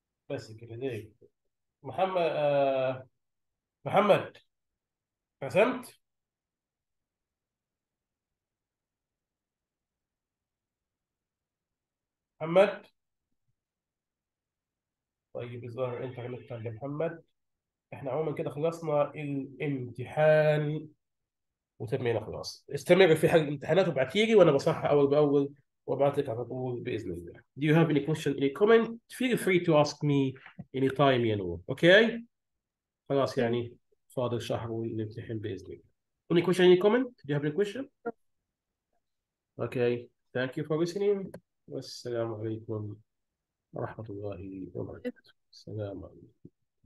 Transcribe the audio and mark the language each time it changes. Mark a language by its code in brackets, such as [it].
[ar] بس كده ليه؟ محمد محمد رسمت؟ محمد. طيب الظاهر انت غلطت يا محمد. احنا عموما كده خلصنا الامتحان وتمينا خلاص. استمر في حل الامتحانات وابعتي لي وانا بصحح اول باول وابعت لك على طول باذن الله. [en] Do you have any question, any comment? Feel free to ask me anytime you know. Okay? [ar] خلاص يعني فاضل شهر ونمتحن باذن الله. [en] Any question, any comment? Do you have any question? Okay. Thank you for listening. [ar] والسلام عليكم ورحمة الله وبركاته. السلام عليكم.